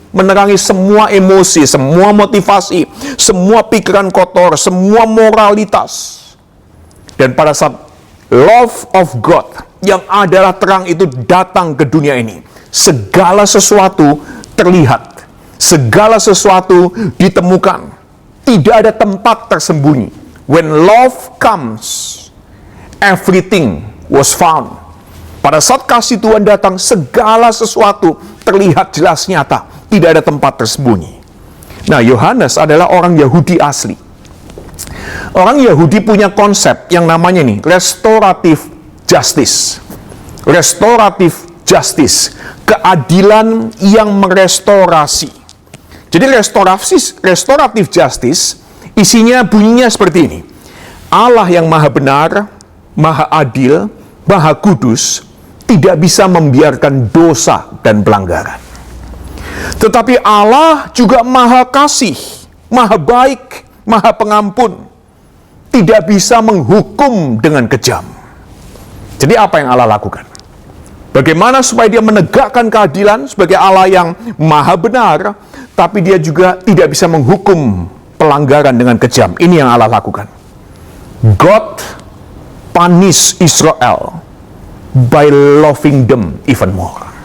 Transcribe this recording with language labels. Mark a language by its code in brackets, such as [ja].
[id] Menerangi semua emosi, semua motivasi, semua pikiran kotor, semua moralitas. Dan pada saat [en] love of God [id] yang adalah terang itu datang ke dunia ini, segala sesuatu terlihat, segala sesuatu ditemukan, tidak ada tempat tersembunyi. [en] When love comes, everything was found. [id] Pada saat kasih Tuhan datang, segala sesuatu terlihat jelas nyata, tidak ada tempat tersembunyi. Nah, Yohanes adalah orang Yahudi asli. Orang Yahudi punya konsep yang namanya nih, restorative justice. Restorative justice, keadilan yang merestorasi. Jadi restorative justice isinya bunyinya seperti ini. Allah yang maha benar, maha adil, maha kudus, tidak bisa membiarkan dosa dan pelanggaran. Tetapi Allah juga maha kasih, maha baik, maha pengampun, tidak bisa menghukum dengan kejam. Jadi apa yang Allah lakukan? Bagaimana supaya dia menegakkan keadilan sebagai Allah yang maha benar, tapi dia juga tidak bisa menghukum pelanggaran dengan kejam. Ini yang Allah lakukan. [en] God punish Israel by loving them even more.